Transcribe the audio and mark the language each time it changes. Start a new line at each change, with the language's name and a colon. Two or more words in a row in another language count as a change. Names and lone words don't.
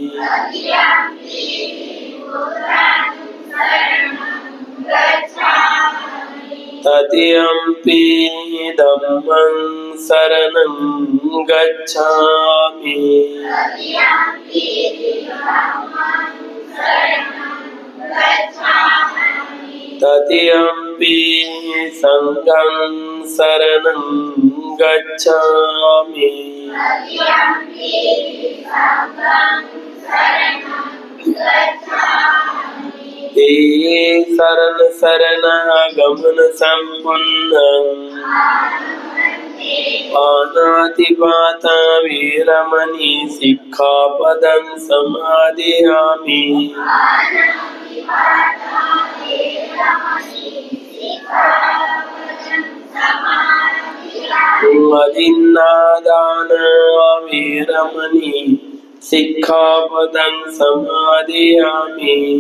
Pali: तदियम्पि धम्मं शरणं गच्छामि तदियम्पि संघं शरणं गच्छामि हे शरण शरणागमन संपन्नं पानातिपाता वीरमणि सिक्खापदं समादयामि अदिन्नादान वीरमणि सिक्खापदं समादयामि